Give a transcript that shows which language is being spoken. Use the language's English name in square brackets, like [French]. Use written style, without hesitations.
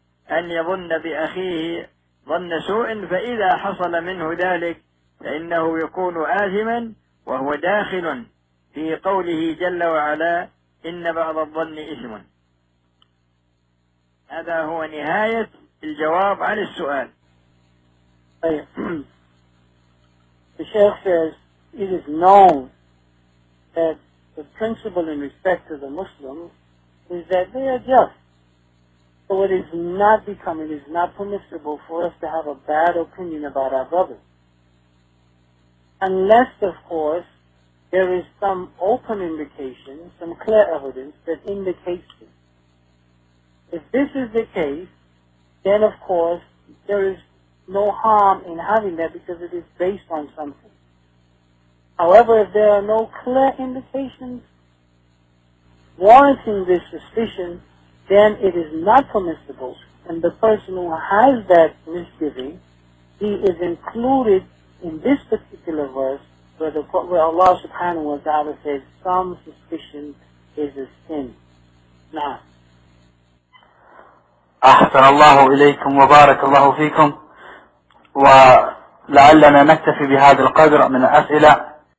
[Arabic] أن يظن بأخيه ظن سوء، فإذا حصل منه ذلك فإنه يكون آثما وهو داخل في قوله جل وعلا إن بعض الظن إثم. هذا هو نهاية الجواب عن السؤال. [English] The Sheikh says it is known that the principle in respect to the Muslims is that they are just. So it is not becoming, it is not permissible for us to have a bad opinion about our brothers. Unless, of course, there is some open indication, some clear evidence that indicates this. If this is the case, then of course there is no harm in having that because it is based on something. However, if there are no clear indications warranting this suspicion, then it is not permissible. And the person who has that misgiving, he is included in this particular verse where Allah subhanahu wa ta'ala says, some suspicion is a sin. Now, [Arabic] أحسن الله إليكم وبارك الله فيكم، ولعلنا نكتفي بهذا القدر من الأسئلة.